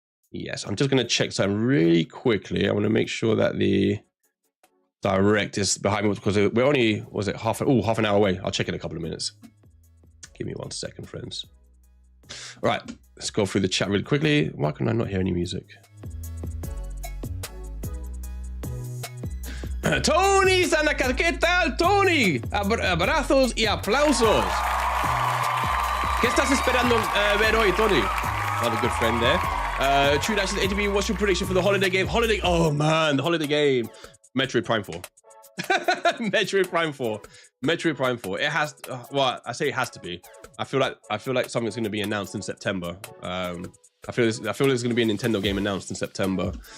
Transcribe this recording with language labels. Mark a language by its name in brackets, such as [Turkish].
[English] Yes, I'm just going to check side really quickly. I want to make sure that the direct is behind me because we're only, was it half an hour away. I'll check in a couple of minutes. Give me 1 second, friends. All right, let's go through the chat really quickly. Why can I not hear any music? [Spanish] Tony Sanaka, ¿qué tal, Tony? Abrazos y aplausos. ¿Qué estás esperando ver hoy, Tony? [English] Another good friend there. True Dash ATV, what's your prediction for the holiday game? Oh man, the holiday game. Metroid Prime 4. Metroid Prime 4. Metroid Prime 4. It has, well, I say it has to be. I feel like something's going to be announced in September. I feel there's going to be a Nintendo game announced in September.